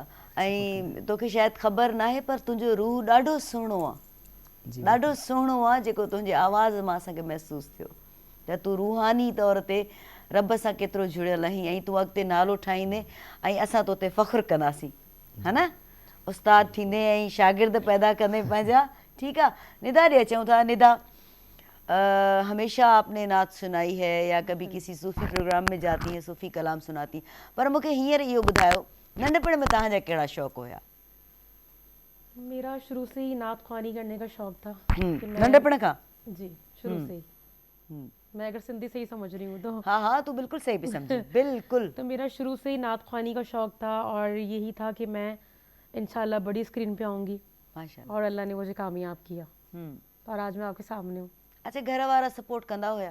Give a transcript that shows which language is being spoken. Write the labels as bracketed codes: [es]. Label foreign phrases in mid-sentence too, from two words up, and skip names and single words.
[sd] ऐं तोखे शायदि ख़बर न आहे पर तुंहिंजो रूह ॾाढो सुहिणो आहे, ॾाढो सुहिणो आहे जेको तुंहिंजे आवाज़ मां असांखे महसूसु थियो त तूं रूहानी तौर ते रब सां केतिरो जुड़ियल आहीं ऐं तूं अॻिते नालो ठाहींदे ऐं असां तो ते फ़ख़ुरु कंदासीं, हा न? उस्ताद थींदे ऐं शागिर्द पैदा कंदे पंहिंजा। ठीकु आहे निदा ॾे अचूं था। निदा, [ur] ہمیشہ آپ نے نعت سنائی ہے یا کبھی کسی صوفی پروگرام میں جاتی ہیں، صوفی کلام سناتی, [sd] पर मूंखे हींअर इहो ॿुधायो नंढपण में तव्हांजा कहिड़ा शौक़ु हुया? [ur] میرا شروع سے ہی نعت خوانی کرنے کا شوق تھا. [sd] नंढपण खां? [ur] جی شروع سے ہی. میں اگر سندھی صحیح سمجھ رہی ہوں تو. ہاں ہاں، تو بالکل صحیح بھی سمجھی، بالکل. تو میرا شروع سے ہی نعت خوانی کا شوق تھا اور یہی تھا کہ میں ان شاءاللہ بڑی اسکرین پہ آؤں گی, ماشاءاللہ. اور اللہ نے مجھے کامیاب کیا, हम्म। اور آج میں آپ کے سامنے ہوں. [sd] अच्छा, घर वाला सपोर्ट कंदा होया?